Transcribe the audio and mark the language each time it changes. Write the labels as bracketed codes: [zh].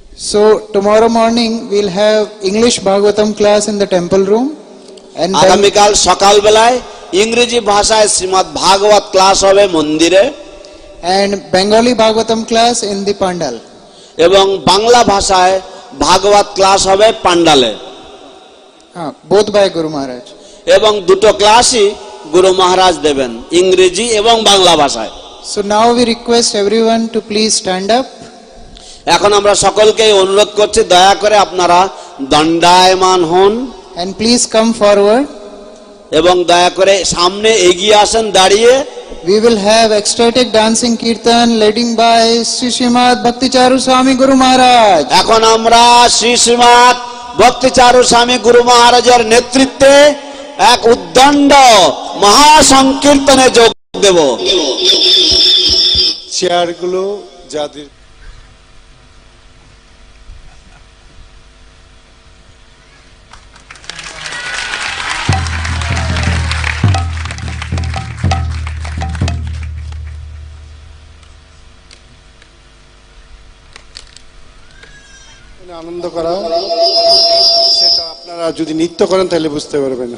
[en] So tomorrow morning we'll have English Bhagavatam class in the temple room, and [bn] আগামীকাল সকাল বেলায় ইংরেজি ভাষায় শ্রীমৎ ভাগবত ক্লাস হবে মন্দিরে, [en] and Bengali Bhagavatam class in the pandal. [bn] এবং বাংলা ভাষায় ভাগবত ক্লাস হবে পান্ডালে। [en] Both by Guru Maharaj. [bn] এবং দুটো ক্লাসই গুরু মহারাজ দেবেন, ইংরেজি এবং বাংলা ভাষায়। [en] So now we request everyone to please stand up. [bn] এখন আমরা সকলকে অনুরোধ করছি দয়া করে আপনারা দণ্ডায়মান হন [en] and please come forward. [bn] এবং দয়া করে সামনে এগিয়ে আসেন দাঁড়িয়ে। [en] We will have ecstatic dancing kirtan leading by Sri Srimad Bhakti Charu Swami Guru Maharaj. [bn] এখন আমরা শ্রী শ্রীমৎ ভক্তি চারু স্বামী গুরু মহারাজের নেতৃত্বে এক উদ্দণ্ড মহাসংকীর্তনে যোগ দেব। চেয়ারগুলো যাদের আনন্দ করা, সেটা আপনারা যদি নৃত্য করেন তাহলে বুঝতে পারবেন।